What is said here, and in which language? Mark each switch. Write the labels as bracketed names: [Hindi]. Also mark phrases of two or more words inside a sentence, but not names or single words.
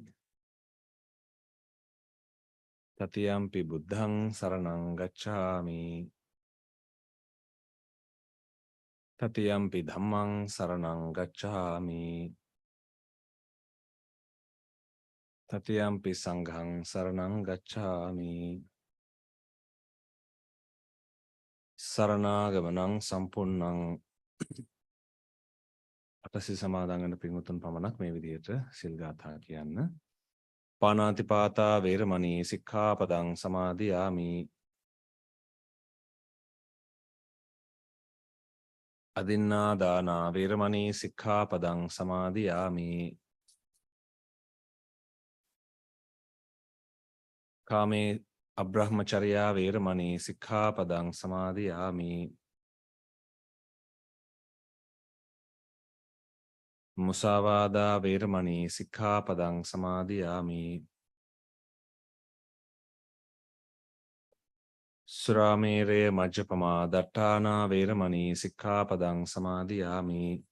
[Pali] තතියම්පි බුද්ධං සරණං ගච්ඡාමි තතියම්පි ධම්මං සරණං ගච්ඡාමි තතියම්පි සංඝං සරණං ගච්ඡාමි [Sinhala] සරණාගමනං සම්පූර්ණං අටසිල් සමාදන් වෙන පින්වතුන් පමණක් මේ විදිහට සිල් ගාථා කියන්න. [Pali] පාණාතිපාතා වේරමණී සික්ඛාපදං සමාදියාමි අදින්නා දානා වේරමණී සික්ඛාපදං සමාදියාමි කාමේ අබ්‍රහ්මචර්යා වේරමණී සික්ඛාපදං සමාදියාමි මුසාවාදා වේරමණී සික්ඛාපදං සමාදියාමි සුරාමේරය මජ්ජපමා දට්ඨානා වේරමණී සික්ඛාපදං සමාදියාමි